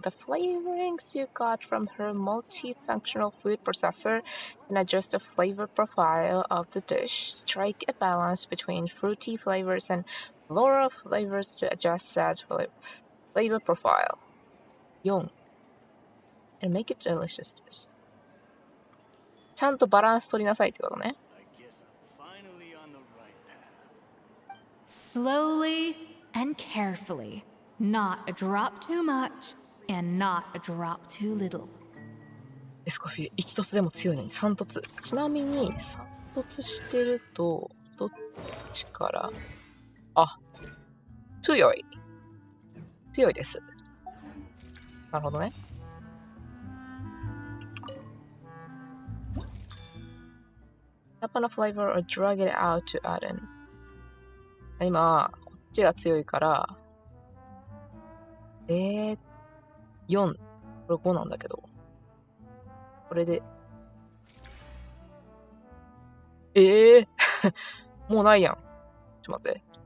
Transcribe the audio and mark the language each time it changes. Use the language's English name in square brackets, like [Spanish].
[English] The flavorings you got from her multifunctional food processor can adjust the flavor profile of the dish. Strike a balance between fruity flavors and floral flavors to adjust that flavor profile. 4. And make it delicious dish. [Japanese] ちゃんとバランス取りなさいってことね。 [English] Slowly and carefully. Not a drop too much and not a drop too little. [Japanese] エスコフィエ1凸でも強いのに3凸。ちなみに3凸してるとどっちから、強いです。なるほどね。 [English] Tap on a flavor or drag it out to add in. [Japanese] 今こっちが強いから4、これ5なんだけど、これでもうないやん。ちょっと待って。